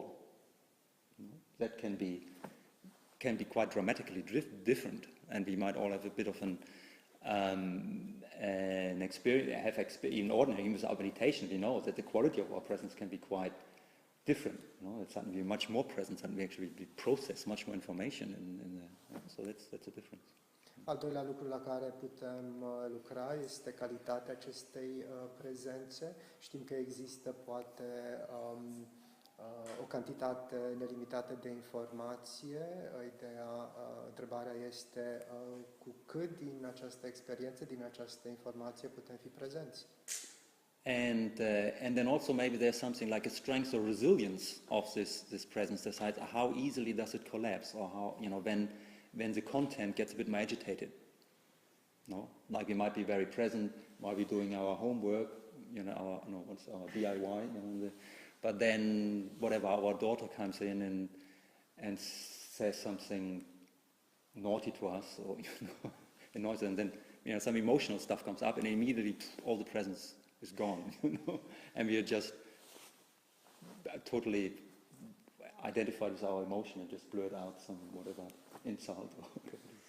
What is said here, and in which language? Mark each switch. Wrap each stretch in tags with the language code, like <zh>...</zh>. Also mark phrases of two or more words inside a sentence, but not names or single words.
<en>That can be quite dramatically different, and we might all have a bit of an experience. In ordinary, even without meditation, we know that the quality of our presence can be quite different. It's suddenly much more present, and we actually process much more information, so that's a difference.</en> <ro>Al doilea lucru la care putem lucra este calitatea acestei prezențe. Știm că există poate o cantitate nelimitată de informație. Întrebarea este cu cât din această experiență, din această informație putem fi prezenți.</ro> <en>And then also maybe there's something like a strength or resilience of this presence decides how easily does it collapse, or how when the content gets a bit more agitated. Like we might be very present while we're doing our homework, what's our DIY, but then whatever, our daughter comes in and says something naughty to us, or annoys us, and then some emotional stuff comes up, and immediately all the presence is gone, and we are just totally identified with our emotion and just blurt out some whatever insult or whatever.</en>